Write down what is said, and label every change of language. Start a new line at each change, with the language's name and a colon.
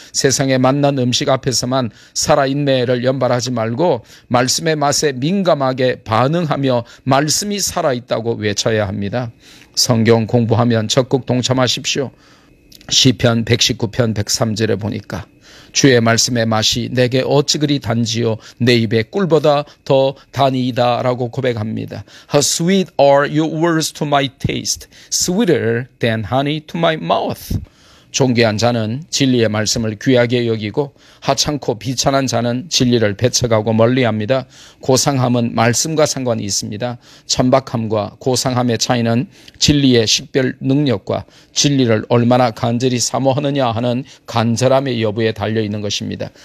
Korean: 세상에 맛난 음식 앞에서만 살아있네를 연발하지 말고 말씀의 맛에 민감하게 반응하며 말씀이 살아있다고 외쳐야 합니다. 성경 공부하면 적극 동참하십시오. 시편 119편 103절에 보니까 주의 말씀의 맛이 내게 어찌 그리 단지요. 내 입에 꿀보다 더 단이다 라고 고백합니다.
English: How sweet are your words to my taste. Sweeter than honey to my mouth.
Korean: 존귀한 자는 진리의 말씀을 귀하게 여기고 하찮고 비천한 자는 진리를 배척하고 멀리합니다. 고상함은 말씀과 상관이 있습니다. 천박함과 고상함의 차이는 진리의 식별 능력과 진리를 얼마나 간절히 사모하느냐 하는 간절함의 여부에 달려있는 것입니다.